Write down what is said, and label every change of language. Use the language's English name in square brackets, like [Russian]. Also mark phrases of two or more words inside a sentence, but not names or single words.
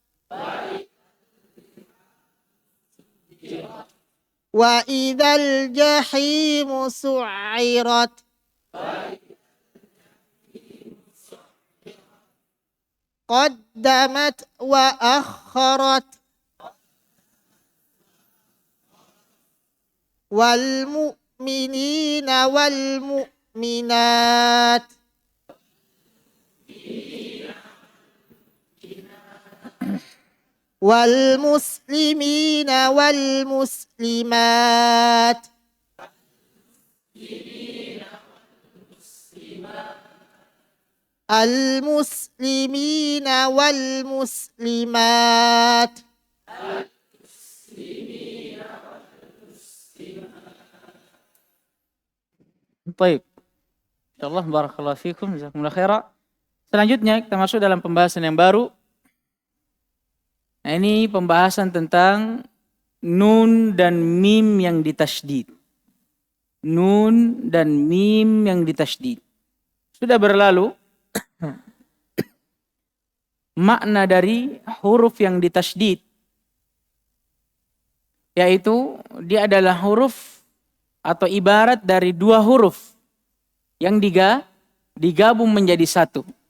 [Arabic] وإذا الجحيم سعرت. قدمت وأخرت. والمؤمنين والمؤمنات. والمسلمين والمسلمات. المسلمين والمسلمات. [Indonesian] Baik. [Arabic] إن شاء الله بارك الله فيكم، جزاكم الله خيرا. [Indonesian] Selanjutnya kita masuk dalam pembahasan yang baru. Nah, ini pembahasan tentang nun dan mim yang ditasydid. Nun dan mim yang ditasydid. Sudah berlalu makna dari huruf yang ditasydid, yaitu dia adalah huruf atau ibarat dari dua huruf yang digabung menjadi satu.